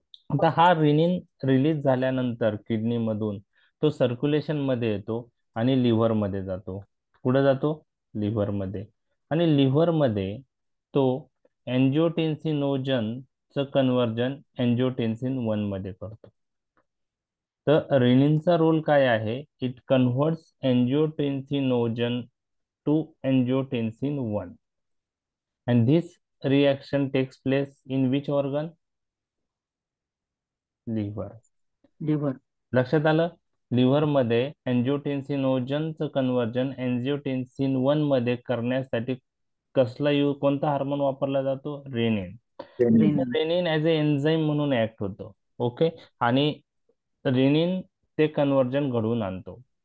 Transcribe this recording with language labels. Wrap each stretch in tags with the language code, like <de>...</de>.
<mr>आता हा rennin release झाल्यानंतर किडनीमधून तो सर्क्युलेशन मध्ये येतो आणि लिव्हर मध्ये जातो. कुठे जातो? लिव्हर मध्ये. आणि लिव्हर मध्ये तो अँजिओटेन्सिनोजनचं कन्व्हर्जन अँजिओटेन्सिन 1 मध्ये करतो. तर रेनिनचा रोल काय आहे?</mr> <en>It converts angiotensinogen to angiotensin 1 and this reaction takes place in which organ?</en> <mr>Liver. लक्षात आलं? लिव्हर मध्ये अँजिओटेन्सिनोजनचं कन्व्हर्जन अँजिओटेन्सिन 1 मध्ये करण्यासाठी कोणता हार्मोन वापरला जातो? Rennin. Rennin as a enzyme म्हणून ऍक्ट होतो. ओके, आणि रेनिन ते कन्व्हर्जन घडवून आणतो.</mr>